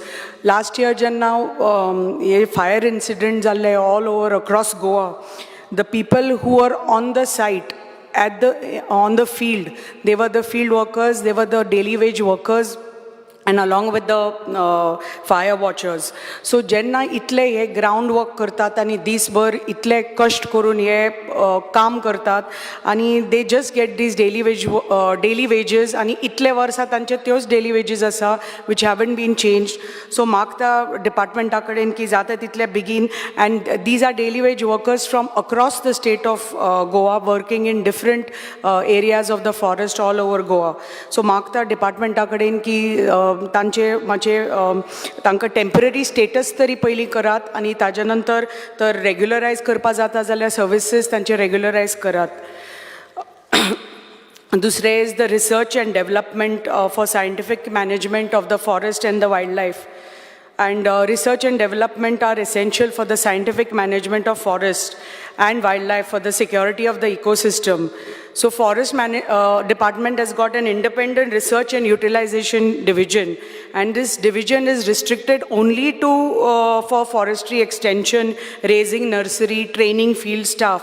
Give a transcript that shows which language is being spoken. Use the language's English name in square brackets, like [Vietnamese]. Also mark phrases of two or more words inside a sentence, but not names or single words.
[English] Last year, fire incidents all over across Goa. The people who were on the site, on the field, they were the field workers, they were the daily wage workers, and along with the fire watchers. [Konkani] So jenna itle ye [English] ground work [Konkani] करतात आणि दिसभर इतले कष्ट करून ये काम करतात आणि [English] they just get these daily wages [Konkani] आणि इतले वर्सां तांचे त्योच [English] daily wages [Konkani] आसा [English] which haven't been changed. So [Konkani] मागता departmenta कडेन की जाता तितले [English] begin, and these are daily wage workers from across the state of Goa working in different areas of the forest all over Goa. [Konkani] So मागता departmenta कडेन की तांकां [English] temporary status [Konkani] तरी पयलीं करात आनी ताजे नंतर तर रेग्युलरायज करपा जाता जाल्यार सर्विसीस तांचे रेग्युलरायज करात. [English] दुसरें is the research and development for scientific management of the forest and the wild life. And research and development are essential for the scientific management of forest and wildlife for the security of the ecosystem. So Forest Department has got an independent research and utilization division, and this division is restricted only to for forestry extension, raising nursery, training field staff.